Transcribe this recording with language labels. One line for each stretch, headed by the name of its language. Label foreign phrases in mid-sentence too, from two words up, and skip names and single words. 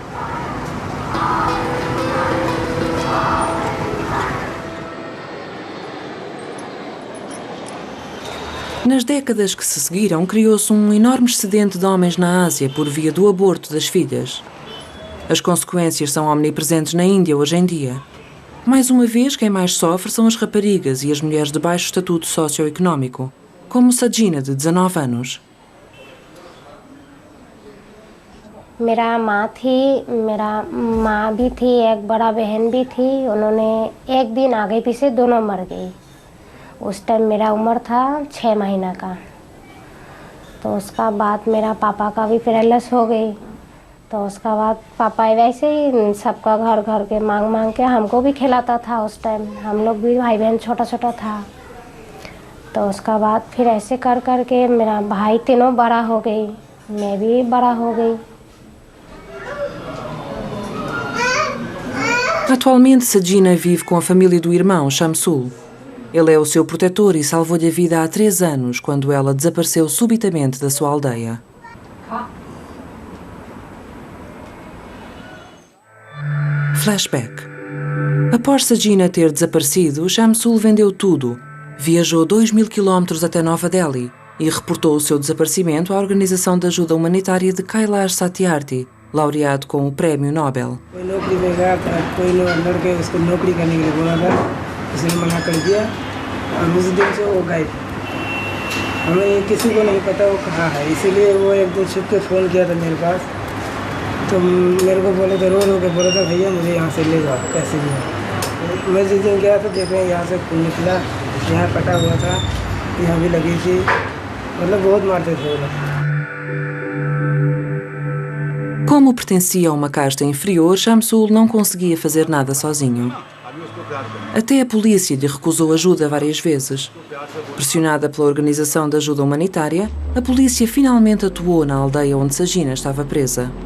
Portuguese: Nas décadas que se seguiram, criou-se um enorme excedente de homens na Ásia por via do aborto das filhas. As consequências são omnipresentes na Índia hoje em dia. Mais uma vez, quem mais sofre são as raparigas e as mulheres de baixo estatuto socioeconómico, como Sajina, de 19 anos.
Hindi: मेरा माँ भी थी, एक बड़ा बहन भी थी। उन्होंने एक दिन आगे पीछे दोनों मर गई। उस टाइम मेरा उम्र था 6 महीना का। तो उसका बाद मेरा पापा का भी पैरालिसिस हो गई। तो उसका बाद पापा वैसे ही सबका घर घर के मांग के हमको भी खिलाता था। उस टाइम हम लोग भी भाई बहन छोटा छोटा था। तो उसका बाद फिर ऐसे कर कर के मेरा भाई तीनों बड़ा हो गई, मैं भी बड़ा हो गई।
Portuguese: Atualmente, Sajina vive com a família do irmão, Shamsul. Ele é o seu protetor e salvou-lhe a vida há 3 anos, quando ela desapareceu subitamente da sua aldeia. Flashback. Após Sajina ter desaparecido, Shamsul vendeu tudo, viajou 2.000 quilómetros até Nova Delhi e reportou o seu desaparecimento à Organização de Ajuda Humanitária de Kailash Satyarthi, laureado com o Prémio Nobel.
Hindi: तो मेरे को बोले थे रो के बोला था भैया मुझे यहाँ से ले जाओ कैसे भी। मैं जिस दिन गया तो देख रहे हैं यहाँ से खून निकला, यहाँ कटा हुआ था। यहाँ भी लगी थी, मतलब बहुत मारते थे वो लोग।
Portuguese: Como pertencia a uma casta inferior, Shamsul não conseguia fazer nada sozinho. Até a polícia lhe recusou ajuda várias vezes. Pressionada pela Organização de Ajuda Humanitária, a polícia finalmente atuou na aldeia onde Sajina estava presa.